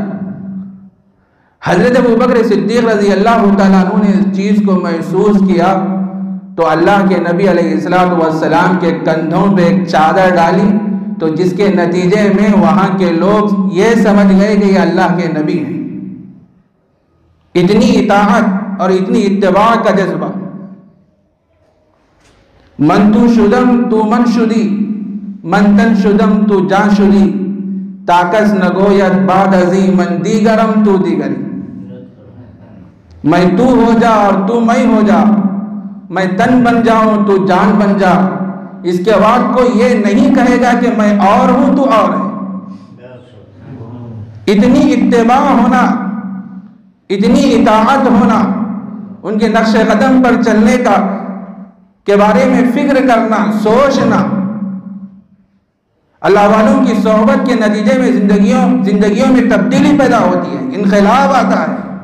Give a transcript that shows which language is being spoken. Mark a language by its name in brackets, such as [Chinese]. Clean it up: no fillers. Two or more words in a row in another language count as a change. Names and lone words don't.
[Urdu] حضرت ابو بکر صدیق [Arabic] رضی اللہ تعالیٰ عنہ [Urdu] نے اس چیز کو محسوس کیا تو اللہ کے نبی [Arabic] علیہ السلام [Urdu] کے کندھوں پہ ایک چادر ڈالی، تو جس کے نتیجے میں وہاں کے لوگ یہ سمجھ گئے کہ یہ اللہ کے نبی ہیں۔ اتنی اطاعت اور اتنی اتباع کا جذبہ۔ [Persian] من تو شدم تو من شدی، من تن شدم تو جان شدی، تاکس نگوید بعد ازی من دیگرم تو دیگری۔ [Urdu] میں تو ہو جا اور تو میں ہو جا، میں تن بن جاؤں تو جان بن جا، اس کے بعد کوئی یہ نہیں کہے گا کہ میں اور ہوں تو اور ہے۔ اتنی اتباع ہونا، اتنی اطاعت ہونا، ان کے نقش قدم پر چلنے کا کے بارے میں فکر کرنا، سوچنا، اللہ والوں کی صحبت کے نتیجے میں زندگیوں میں تبدیلی پیدا ہوتی ہے، انقلاب آتا ہے۔